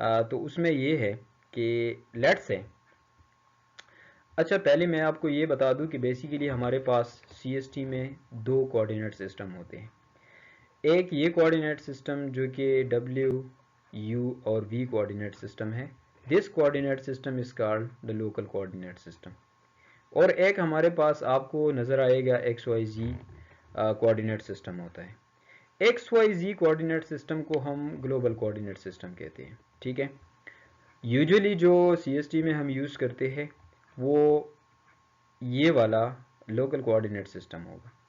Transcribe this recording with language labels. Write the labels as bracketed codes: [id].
[ur] تو اس میں یہ ہے کہ لیٹ سے اچھا پہلے میں آپ کو یہ بتا دوں کہ بیسیکلی ہمارے پاس سی ایس ٹی میں دو کوآرڈینیٹ سسٹم ہوتے ہیں. ایک یہ کوآرڈینیٹ سسٹم جو کہ ڈبلیو یو اور وی کوآرڈینیٹ سسٹم ہے. [en] This coordinate system is called the local coordinate system. [ur] اور ایک ہمارے پاس آپ کو نظر آئے گا ایکس وائی زی کوآرڈینیٹ سسٹم ہوتا ہے. ایکس وائی زی کوآرڈینیٹ سسٹم کو ہم گلوبل کوآرڈینیٹ سسٹم کہتے ہیں، ٹھیک ہے. یوجولی جو سی ایس ٹی میں ہم یوز کرتے ہیں وہ یہ والا لوکل کوآرڈینیٹ سسٹم ہوگا.